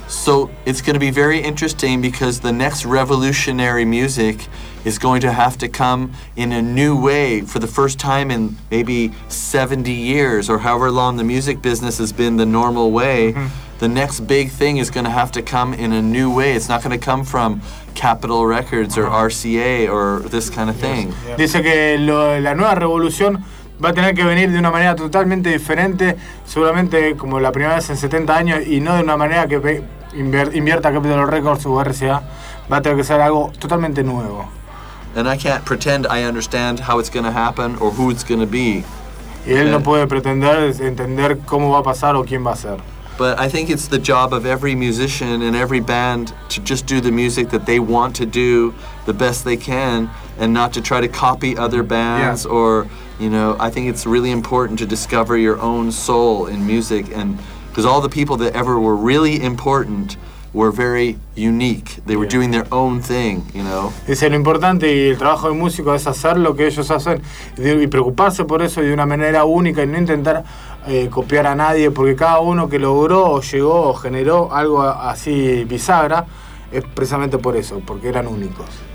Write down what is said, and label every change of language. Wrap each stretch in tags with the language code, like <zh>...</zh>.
<en>So it's going to be very interesting because the next revolutionary music is going to have to come in a new way for the first time in maybe 70 years or however long the music business has been the normal way. The next big thing is going to have to come in a new way. It's not going to come from Capitol Records or RCA or this kind of thing. Yes.</en> <es>Yeah. Dice que la nueva revolución va a tener que venir de una manera totalmente diferente, seguramente como la primera vez en 70 años, y no de una manera que invierta Capitol Records o RCA. Va a tener que ser algo totalmente nuevo.</es> <en>And I can't pretend I understand how it's going to happen or who it's going to be.</en> <es>Y él no puede pretender entender cómo va a pasar o quién va a ser.</es> <en>But I think it's the job of every musician and every band to just do the music that they want to do the best they can and not to try to copy other bands or, you know, I think it's really important to discover your own soul in music, and because all the people that ever were really important were very unique. They were doing their own thing, you know.</en> <es>Es lo importante y el trabajo del músico es hacer lo que ellos hacen y preocuparse por eso de una manera única y no intentar copiar a nadie, porque cada uno que logró o llegó o generó algo así bisagra es precisamente por eso, porque eran únicos.</es>